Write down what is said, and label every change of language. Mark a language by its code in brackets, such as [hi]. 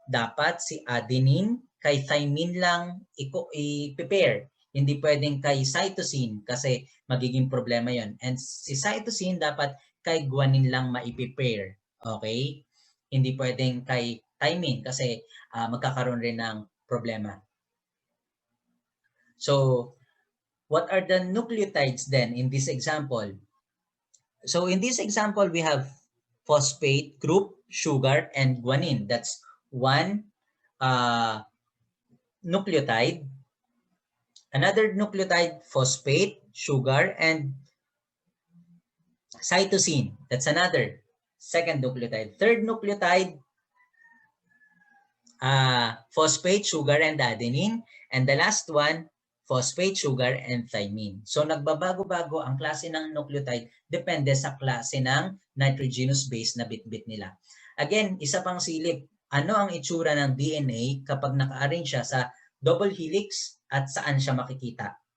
[tl] Dapat si adenine kay thymine lang i-pair. Hindi pwedeng kay cytosine kasi magiging problema 'yon. And si cytosine dapat kay guanine lang maipi-pair. Okay? Hindi pwedeng kay thymine kasi magkakaroon rin ng problema. [en] So, what are the nucleotides then in this example? So in this example, we have phosphate group, sugar, and guanine. That's one nucleotide. Another nucleotide, phosphate, sugar, and cytosine. That's another second nucleotide. Third nucleotide, phosphate, sugar, and adenine. And the last one, phosphate, sugar, and thymine. [tl] So nagbabago-bago ang klase ng nucleotide depende sa klase ng nitrogenous base na bitbit nila. Again, isa pang silip, ano ang itsura ng DNA kapag naka-arrange siya sa double helix at saan siya makikita?